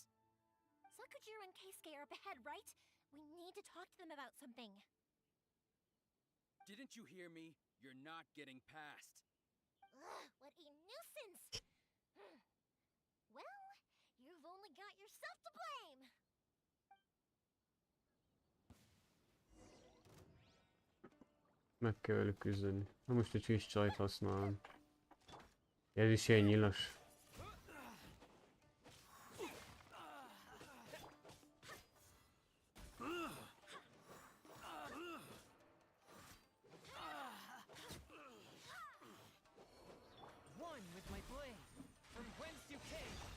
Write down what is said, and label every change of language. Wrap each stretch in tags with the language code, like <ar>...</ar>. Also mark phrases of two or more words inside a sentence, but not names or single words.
<en>Sakujiro and Keisuke are up ahead, right? We need to talk to them about something. Didn't you hear me? You're not getting past. Ugh, what a nuisance! Well, you've only got yourself to blame!</en> <hu>Meg kell velük küzdeni. Na most egy kis csajt használom. Ez is ilyen nyilas.</hu> <en>One with my blade, from whence you came.</en>